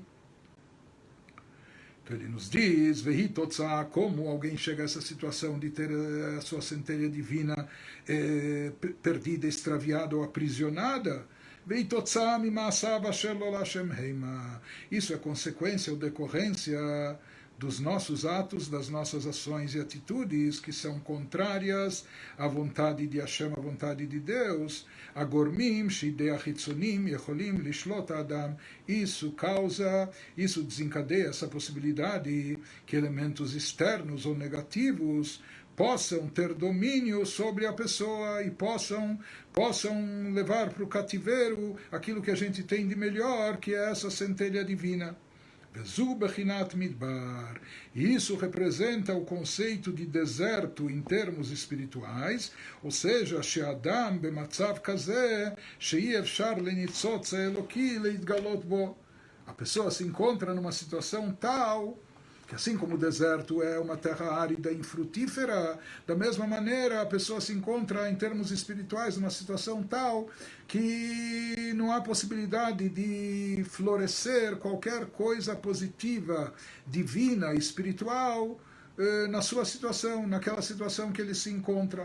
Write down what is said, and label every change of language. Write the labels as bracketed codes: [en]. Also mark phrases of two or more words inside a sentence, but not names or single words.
[pt] Então ele nos diz, como alguém chega a essa situação de ter a sua centelha divina perdida, extraviada ou aprisionada. Isso é consequência ou decorrência dos nossos atos, das nossas ações e atitudes que são contrárias à vontade de Hashem, à vontade de Deus, [he] הגורמים, שידי החיצונים, יכולים, לשלוט אדם, [pt] isso desencadeia essa possibilidade que elementos externos ou negativos possam ter domínio sobre a pessoa e possam levar para o cativeiro aquilo que a gente tem de melhor, que é essa centelha divina. E isso representa o conceito de deserto em termos espirituais, ou seja, [he] שאדם במצב כזה שאי אפשר לניצוץ אלוקי להתגלות בו. [pt] A pessoa se encontra numa situação tal que, assim como o deserto é uma terra árida e infrutífera, da mesma maneira a pessoa se encontra em termos espirituais numa situação tal que não há possibilidade de florescer qualquer coisa positiva, divina, espiritual na sua situação, naquela situação que ele se encontra.